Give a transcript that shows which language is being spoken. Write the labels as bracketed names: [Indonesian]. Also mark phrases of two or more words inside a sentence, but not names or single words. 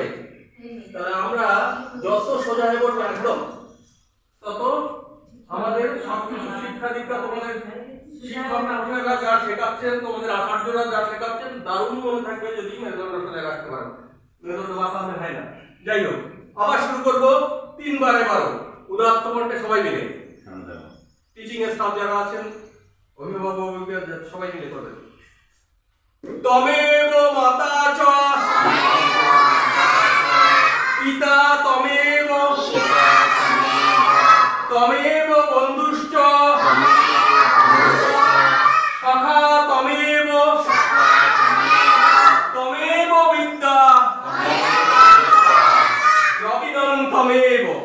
[Bangla] তাহলে আমরা যত সোজা হয়ে বসবো একদম, তত আমাদের সবকিছু শিক্ষা দীক্ষা, তোমাদের শিক্ষকরা যা শেখাচ্ছেন, তোমাদের আচার্যরা যা শেখাচ্ছেন, দারুণ মনে থাকবে যদি মেরুদণ্ড সোজা রাখতে পারো। মেরুদণ্ড বাঁকা হলে হয় না। যাই হোক, আবার শুরু করবো তিনবার। এবারও উদাত্ত কণ্ঠে সবাই মিলে, টিচিং এর স্টাফ যারা আছেন, অভিভাবক অভিভাবিকা সবাই মিলে করবেন। [Sanskrit] তমেব মাতা চ পিতা তমেব, তমেব বন্ধুশ্চ সখা তমেব, তমেব বিদ্যা দ্রবিণং তমেব।